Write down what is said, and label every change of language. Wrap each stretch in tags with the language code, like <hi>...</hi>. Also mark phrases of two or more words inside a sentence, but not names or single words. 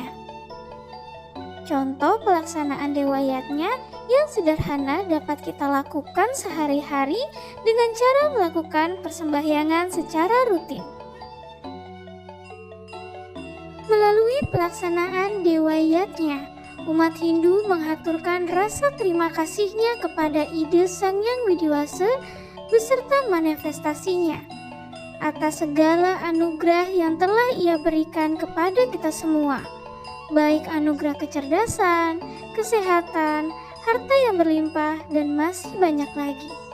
<id>Contoh pelaksanaan dewa yatnya yang sederhana dapat kita lakukan sehari-hari dengan cara melakukan persembahyangan secara rutin. Melalui pelaksanaan dewa yatnya, umat Hindu mengaturkan rasa terima kasihnya kepada ide Sang Hyang Widiwasa beserta manifestasinya atas segala anugerah yang telah Ia berikan kepada kita semua, baik anugerah kecerdasan, kesehatan, harta yang berlimpah, dan masih banyak lagi.</id>